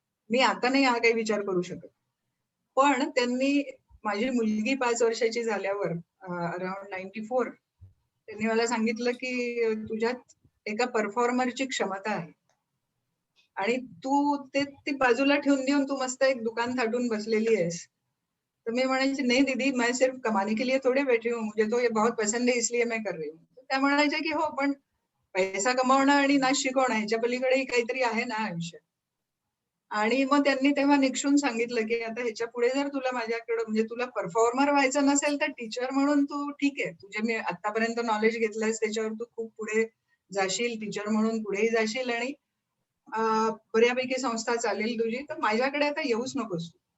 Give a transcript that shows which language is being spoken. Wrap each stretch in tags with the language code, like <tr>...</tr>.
<mr>मी आता नाही हा काही विचार करू शकत. पण त्यांनी माझी मुलगी 5 वर्षाची झाल्यावर अराउंड 94 त्यांनी मला सांगितलं की तुझ्यात एका परफॉर्मरची क्षमता आहे आणि तू ते बाजूला ठेवून देऊन तू मस्त एक दुकान थाटून बसलेली आहेस. तर मी म्हणायची नाही दीदी,</mr> <hi>मैं सिर्फ कमाने के लिए थोड़ी बैठी हूँ, मुझे तो ये बहुत पसंद है इसलिए मैं कर रही हूँ.</hi> <mr>त्या म्हणायच्या की हो, पण पैसा कमावणं आणि नाच शिकवणं ह्याच्या पलीकडेही काहीतरी आहे ना आयुष्यात. आणि मग त्यांनी तेव्हा निक्षून सांगितलं की आता ह्याच्या पुढे जर तुला माझ्याकडे म्हणजे तुला परफॉर्मर व्हायचं नसेल तर टीचर म्हणून तू ठीक आहे, तुझे मी आतापर्यंत नॉलेज घेतलंयस त्याच्यावर तू खूप पुढे जाशील, टीचर म्हणून पुढेही जाशील आणि बऱ्यापैकी संस्था चालेल तुझी, तर माझ्याकडे आता येऊच नकोस.</mr>